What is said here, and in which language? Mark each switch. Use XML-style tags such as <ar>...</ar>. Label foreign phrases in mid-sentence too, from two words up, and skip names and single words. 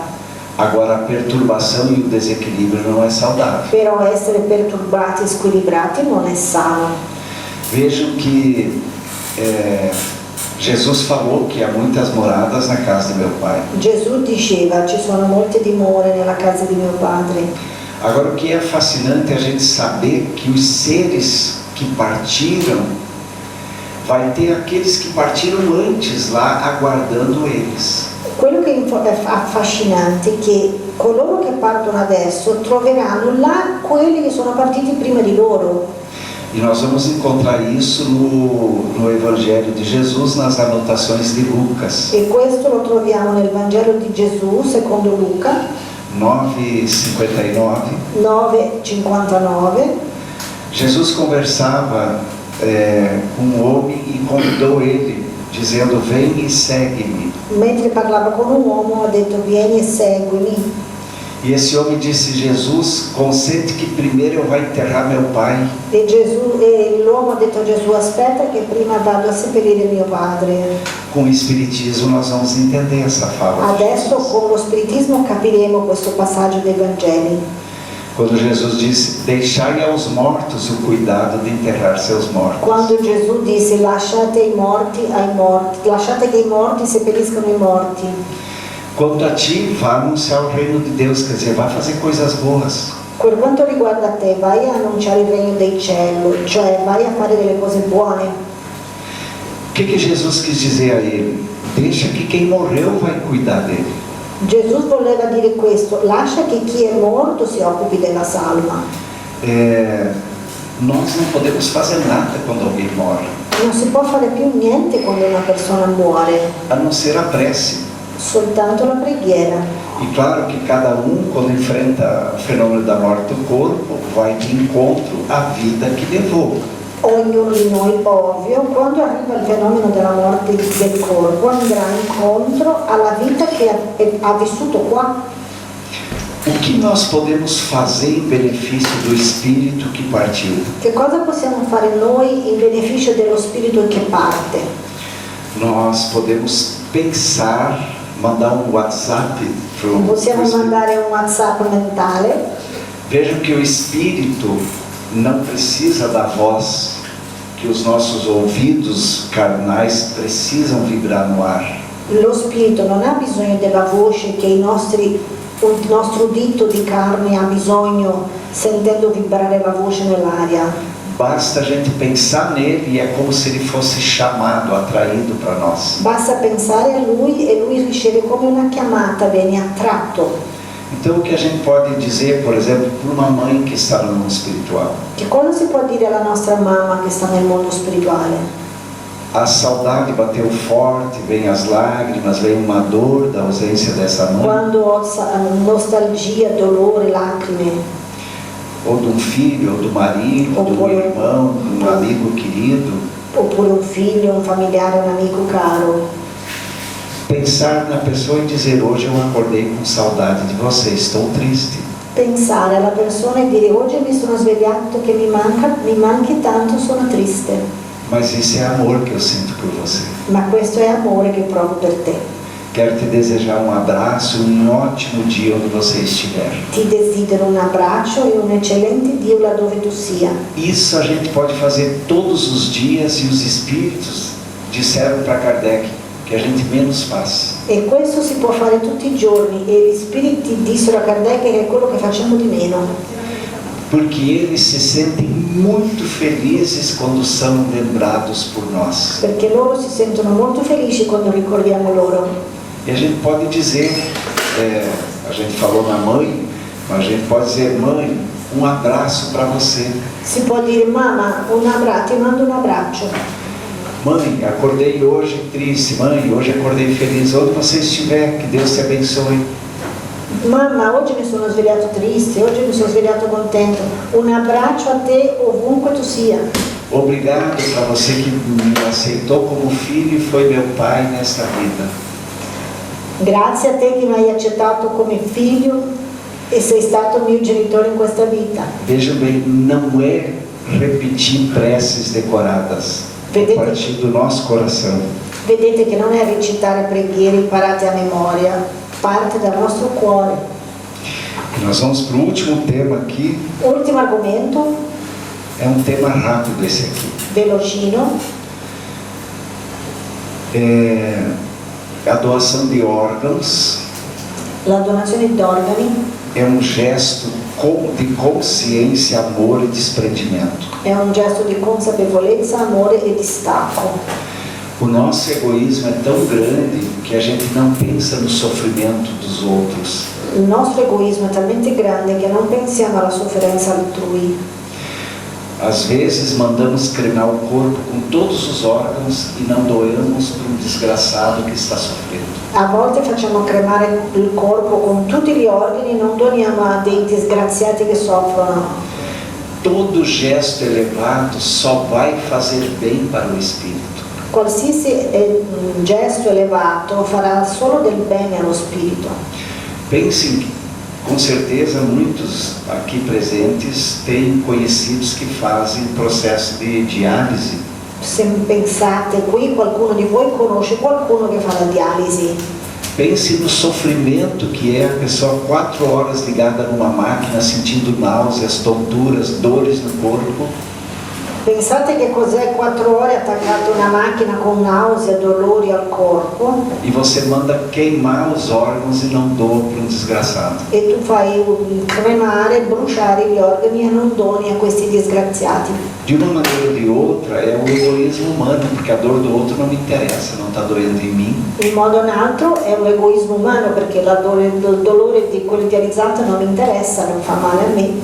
<pt>Agora, a perturbação e o desequilíbrio não é saudável.</pt> <it>Però essere perturbati e squilibrati non è sano.</it> <pt>Vejo que Jesus falou que há muitas moradas na casa de meu pai.</pt> <it>Gesù diceva: ci sono molte dimore nella casa di mio padre.</it> <pt>Agora, o que é fascinante é a gente saber que os seres que partiram, vai ter aqueles que partiram antes lá aguardando eles.</pt> <it>Quello che è affascinante è che coloro che partono adesso troveranno là quelli che sono partiti prima di loro.</it> <pt>E nós vamos encontrar isso no Evangelho de Jesus, nas anotações de Lucas.</pt> <it>E questo lo troviamo nel Vangelo di Gesù, secondo Luca</it> <pt>9,59.</pt> <it>9,59.</it> <pt>Jesus conversava com um homem e convidou ele, dizendo: vem e segue-me.</pt> <it>Mentre parlava con un uomo ha detto: vieni e seguimi.</it> <pt>E esse homem disse: Jesus, consente que primeiro eu vá enterrar meu pai.</pt> <it>E l'uomo ha detto a Gesù: aspetta che prima vado a seppellire mio padre.</it> <pt>Com o Espiritismo nós vamos entender essa fala.</pt> <it>Adesso con lo spiritismo capiremo questo passaggio dei Vangeli.</it> <pt>Quando Jesus disse: deixai aos mortos o cuidado de enterrar seus mortos.</pt> <it>Quando Gesù disse: lasciate i morti ai morti, lasciate che i morti seppelliscano i morti.</it> <pt>Quanto a ti, vá anunciar o reino de Deus, quer dizer, vá fazer coisas boas.</pt> <it>Per quanto riguarda te, vai a annunciare il regno dei cieli, cioè vai a fare delle cose buone.</it> <pt>O que Jesus quis dizer a ele? Deixa que quem morreu vai cuidar dele.</pt> <it>Gesù voleva dire questo: lascia che chi è morto si occupi della salma.</it> <pt>Nós não podemos fazer nada quando alguém morre.</pt> <it>Non si può fare più niente quando una persona muore,</it> <pt>a não ser a prece.</pt> <it>soltanto la preghiera.</it> <pt>E claro que cada quando enfrenta o fenômeno da morte do corpo, vai de encontro à vida que levou.</pt> <it>Ognuno di noi, ovvio, quando arriva il fenomeno della morte del corpo, andrà incontro alla vita che ha vissuto qua.</it> <pt>O que nós podemos fazer em benefício do espírito que partiu?</pt> <it>Che cosa possiamo fare noi in beneficio dello spirito che parte?</it> <pt>Nós podemos pensar, mandar um WhatsApp para o</pt> <it>Possiamo mandare un WhatsApp mentale.</it> <pt>Vejam que o espírito não precisa da voz, que os nossos ouvidos carnais precisam vibrar no ar.</pt> <it>Lo spirito non ha bisogno della voce che il nostro udito di carne ha bisogno, sentendo vibrare la voce nell'aria.</it> <pt>Basta a gente pensar nele e é como se ele fosse chamado, atraído para nós.</pt> <it>Basta pensare a lui e lui riceve come una chiamata, viene attratto.</it> <pt>Então o que a gente pode dizer, por exemplo, para uma mãe que está no mundo espiritual?</pt> <it>Che cosa si può dire alla nostra mamma che sta nel mondo spirituale?</it> <pt>A saudade bateu forte, vem as lágrimas, vem uma dor da ausência dessa mãe.</pt> <it>Quando ho nostalgia, dolore, lacrime.</it> <pt>Ou de um filho, ou do marido, ou do irmão, de um amigo querido.</pt> <it>Oppure un figlio, un familiare, un amico caro.</it> <pt>Pensar na pessoa e dizer: hoje eu acordei com saudade de você, estou triste.</pt> <it>Pensare alla persona e dire: oggi mi sono svegliato che mi manchi tanto, sono triste.</it> <pt>Mas isso é amor que eu sinto por você.</pt> <it>Ma questo è amore che provo per te.</it> <pt>Quero te desejar um abraço, um ótimo dia onde você estiver.</pt> <it>Ti desidero un abbraccio e un eccellente Dio laddove tu sia.</it> <pt>Isso a gente pode fazer todos os dias e os espíritos disseram para Kardec que a gente menos faz.</pt> <it>E questo si può fare tutti i giorni e gli spiriti dissero a Kardec che è quello che facciamo di meno.</it> <pt>Porque eles se sentem muito felizes quando são lembrados por nós.</pt> <it>Perché loro si sentono molto felici quando ricordiamo loro.</it> <pt>E a gente pode dizer, a gente falou na mãe, mas a gente pode dizer: mãe, um abraço para você.</pt> <it>Si può dire: mamma, ti mando un abbraccio.</it> <pt>Mãe, acordei hoje triste. Mãe, hoje acordei feliz. Onde você estiver, que Deus te abençoe.</pt> <it>Mamma, oggi mi sono svegliato triste, oggi mi sono svegliato contento. Un abbraccio a te ovunque tu sia.</it> <pt>Obrigado para você que me aceitou como filho e foi meu pai nesta vida.</pt> <it>Grazie a te che mi hai accettato come figlio e sei stato mio genitore in questa vita.</it> <pt>Veja bem, não é repetir preces decoradas, é partir do nosso coração.</pt> <it>Vedete che non è recitare preghiere imparate a memoria, parte dal nostro cuore.</it> <pt>E nós vamos para o último tema aqui.</pt> <it>Ultimo argomento,</it> <pt>É um tema rápido esse aqui.</pt> <it>velocino,</it> <pt>É a doação de órgãos.</pt> <it>la donazione d'organi</it> <pt>É um gesto de consciência, amor e desprendimento.</pt> <it>è un gesto di consapevolezza, amore e distacco.</it> <pt>O nosso egoísmo é tão grande que a gente não pensa no sofrimento dos outros.</pt> <it>Il nostro egoismo è talmente grande che non pensiamo alla sofferenza altrui.</it> <pt>Às vezes mandamos cremar o corpo com todos os órgãos e não doamos para um desgraçado que está sofrendo.</pt> <it>A volte facciamo cremare il corpo con tutti gli organi e non doniamo a dei disgraziati che soffrono.</it> <pt>Todo gesto elevado só vai fazer bem para o espírito.</pt> <it>Qualsiasi gesto elevato farà solo del bene allo spirito.</it> <pt>Pensem, com certeza muitos aqui presentes têm conhecidos que fazem processo de diálise.</pt> <it>Se pensate qui, qualcuno di voi conosce qualcuno che fa la dialisi.</it> <pt>Pense no sofrimento que é a pessoa 4 horas ligada numa máquina, sentindo náuseas, tonturas, dores no corpo.</pt> <it>Pensate che cos'è 4 ore attaccato a una macchina con nausea, dolori al corpo</it> <pt>E você manda queimar os órgãos e não doa para um desgraçado.</pt> <it>e tu fai cremare, bruciare gli organi e non doni a questi disgraziati.</it> <pt>De uma maneira ou de outra, é o egoísmo humano, porque a dor do outro não me interessa, não está doendo em mim.</pt> <it>In modo o in altro è un egoismo umano perché il dolore di quelli dializzati non mi interessa, non fa male a me.</it>